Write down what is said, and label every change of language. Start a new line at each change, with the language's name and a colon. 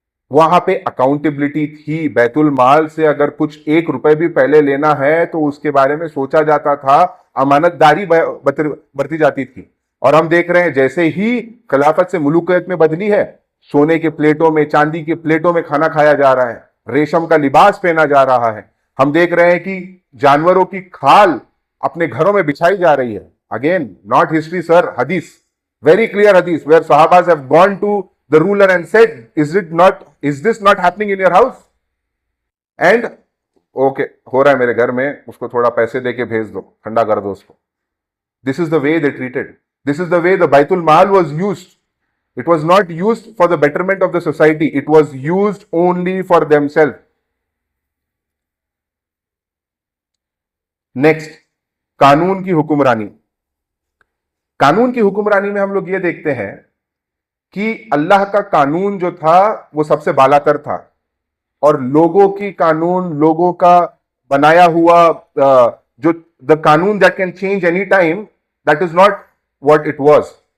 Hindi: वहां पे अकाउंटेबिलिटी थी। बैतुल माल से अगर कुछ 1 रुपए भी पहले लेना है तो उसके बारे में सोचा जाता था, अमानतदारी बरती जाती थी। और हम देख रहे हैं जैसे ही खिलाफत से मुलूकियत में बदली है, सोने के प्लेटों में, चांदी के प्लेटों में खाना खाया जा रहा है, रेशम का लिबास पहना जा रहा है। हम देख रहे हैं कि जानवरों की खाल अपने घरों में बिछाई जा रही है।
English: Again not history sir, हदीस, very clear hadith where sahabas have gone to the ruler and said, is this not happening in your house? And okay,
Hindi: हो रहा है मेरे घर में, उसको थोड़ा पैसे देके भेज दो, ठंडा कर दो उसको।
English: This is the way they treated. This is the way the Baitul Mal was used. It was not used for the betterment of the society. It was used only for themselves.
Hindi: Next, कानून की हुक्मरानी। कानून की हुक्मरानी में हम लोग ये देखते हैं कि अल्लाह का कानून जो था वो सबसे बालातर था, और लोगों की कानून, लोगों का बनाया हुआ जो द कानून
English: That can change any time, that is not what it was.